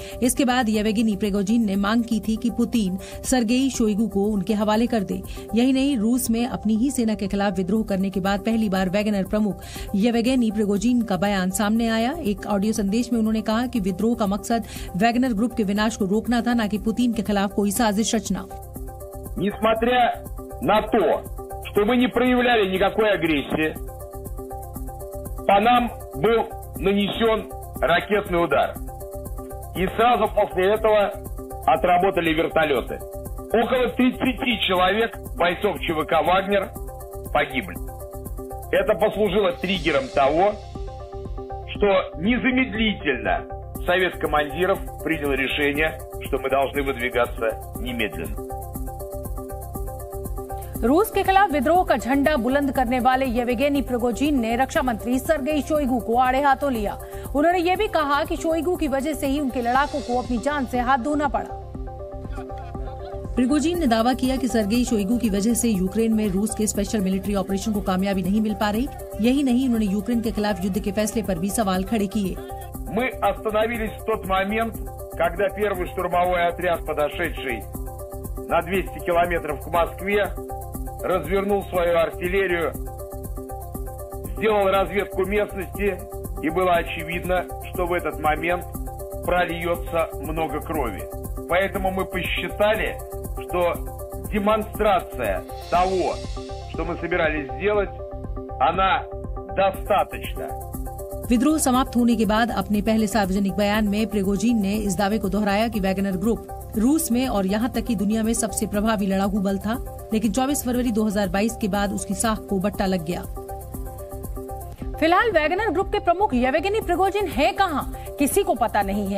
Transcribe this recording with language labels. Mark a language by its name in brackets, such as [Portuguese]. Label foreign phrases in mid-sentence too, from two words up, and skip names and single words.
[Hindi] इसके बाद येवगेनी प्रिगोजिन ने मांग की थी कि पुतिन सर्गेई शोइगु को उनके हवाले कर दे। यही नहीं, रूस में अपनी ही सेना के खिलाफ विद्रोह करने के बाद पहली बार वैगनर प्रमुख येवगेनी प्रिगोजिन का बयान सामने आया। एक ऑडियो संदेश में उन्होंने कहा कि विद्रोह का मकसद वैगनर ग्रुप के विनाश को रोकना था, न कि पुतिन के खिलाफ कोई साजिश रचना। [Russian] Несмотря на то, что мы не проявляли никакой агрессии, по нам был нанесен ракетный удар. И сразу после этого отработали вертолеты. Около 30 человек, бойцов ЧВК «Вагнер», погибли. Это послужило триггером того, что незамедлительно Совет командиров принял решение, что мы должны выдвигаться немедленно. [Hindi] रूस के खिलाफ विद्रोह का झंडा बुलंद करने वाले येवगेनी प्रिगोजिन ने रक्षा मंत्री सर्गेई शोइगु को आड़े हाथों लिया। उन्होंने ये भी कहा कि शोइगु की वजह से ही उनके लड़ाकों को अपनी जान से हाथ धोना पड़ा। प्रिगोजिन ने दावा किया कि सर्गेई शोइगु की वजह से यूक्रेन में रूस के [English] special military operation [Hindi] को कामयाबी नहीं मिल पा रही। यही नहीं, उन्होंने यूक्रेन के खिलाफ युद्ध के फैसले पर भी सवाल खड़े किए। [Russian] Мы остановились в тот момент, когда первый штурмовой отряд, подошедший на 200 километров к Москве, развернул свою артиллерию, сделал разведку местности, и было очевидно, что в этот момент прольется много крови. Поэтому мы посчитали, что демонстрация того, что мы собирались сделать, она достаточна. [Hindi] विद्रोह समाप्त होने के बाद अपने पहले सार्वजनिक बयान में प्रिगोजिन ने इस दावे को दोहराया कि वैगनर ग्रुप रूस में और यहां तक कि दुनिया में सबसे प्रभावी लड़ाकू बल था। लेकिन 24 फरवरी 2022 के बाद उसकी साख को बट्टा लग गया। फिलहाल वैगनर ग्रुप के प्रमुख येवगेनी प्रिगोजिन है कहां, किसी को पता नहीं है।